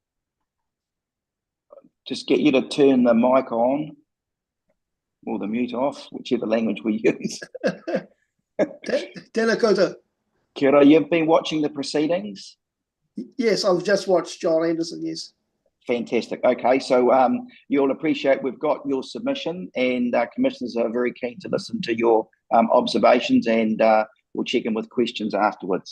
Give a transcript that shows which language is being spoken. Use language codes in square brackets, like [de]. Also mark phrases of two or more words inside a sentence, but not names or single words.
[en] Just get you to turn the mic on or the mute off, whichever language we use. [mi] Tēnā koutou. Kia ora, [en] you've been watching the proceedings? Yes, I've just watched John Anderson, yes. Fantastic. Okay, so you'll appreciate we've got your submission, and commissioners are very keen to listen to your observations, and we'll check in with questions afterwards.